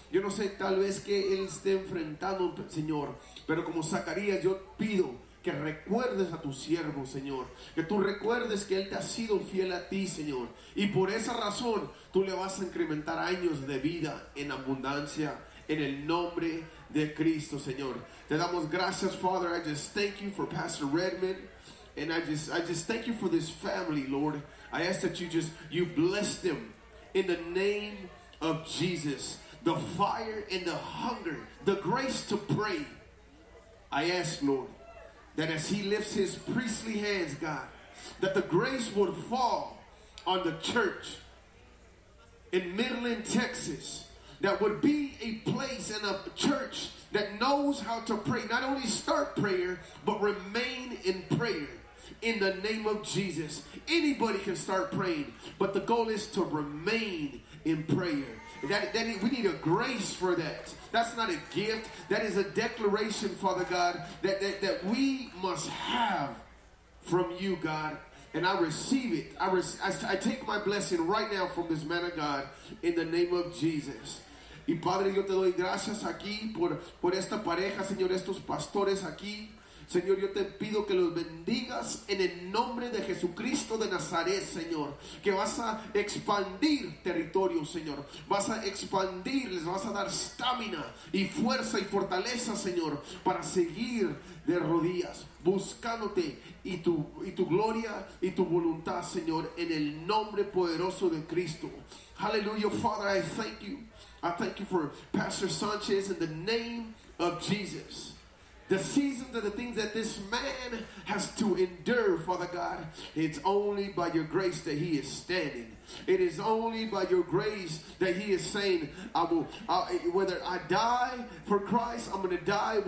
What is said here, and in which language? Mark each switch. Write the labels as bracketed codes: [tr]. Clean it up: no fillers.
[es] Yo no sé tal vez que él esté enfrentando, Señor, pero como Zacarías, yo pido que recuerdes a tu siervo, Señor. Que tú recuerdes que él te ha sido fiel a ti, Señor. Y por esa razón, tú le vas a incrementar años de vida en abundancia, en el nombre de Cristo, Señor. Te damos gracias, [en] Father. I just thank you for Pastor Redmond. And I just thank you for this family, Lord. I ask that you bless them in the name of Jesus. The fire and the hunger, the grace to pray. I ask, Lord, that as he lifts his priestly hands, God, that the grace would fall on the church in Midland, Texas. That would be a place and a church that knows how to pray. Not only start prayer, but remain in prayer in the name of Jesus. Anybody can start praying, but the goal is to remain in prayer. That we need a grace for that. That's not a gift. That is a declaration, Father God, that we must have from you, God. And I receive it. I take my blessing right now from this man of God in the name of Jesus. [es] Y Padre, yo te doy gracias aquí por esta pareja, Señor, estos pastores aquí. Señor, yo te pido que los bendigas en el nombre de Jesucristo de Nazaret, Señor. Que vas a expandir territorio, Señor. Vas a expandir, les vas a dar stamina y fuerza y fortaleza, Señor, para seguir de rodillas buscándote y tu gloria y tu voluntad, Señor, en el nombre poderoso de Cristo. [en] Hallelujah, Father, I thank you. I thank you for Pastor Sanchez in the name of Jesus. The season of the things that this man has to endure, Father God, it's only by your grace that he is standing. It is only by your grace that he is saying, whether I die for Christ, I'm going to die.